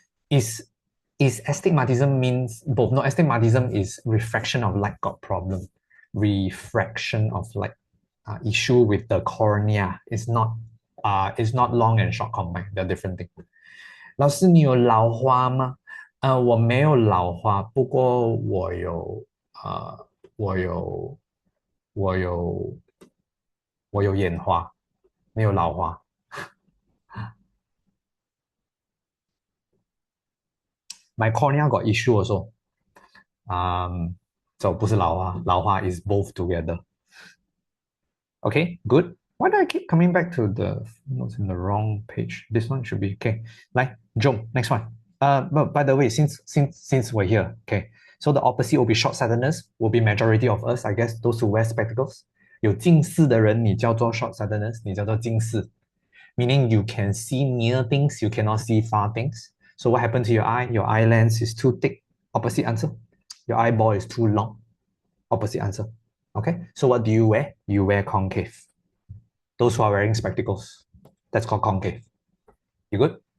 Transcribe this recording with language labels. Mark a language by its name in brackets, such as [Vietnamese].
[English] Is astigmatism means both? No, astigmatism is refraction of light got problem. Refraction of light issue with the cornea is not long and short combined. They're different things. [Chinese] 老师，你有老花吗？我没有老花，不过我有我有我有眼花，没有老花。 [English] My cornea got issue also. So [Chinese] 不是老花，老花 [English] is both together. Okay, good. Why do I keep coming back to the notes in the wrong page? This one should be okay. Like, jump, next one. But by the way, since we're here, okay, so the opposite will be short-sightedness, will be majority of us, I guess, those who wear spectacles. [Chinese] 有近视的人，你叫做 short-sightedness, 你叫做近视. [English] Meaning you can see near things, you cannot see far things. So what happened to your eye? Your eye lens is too thick. Opposite answer. Your eyeball is too long. Opposite answer. Okay, so what do you wear? You wear concave. Those who are wearing spectacles, that's called concave. You good?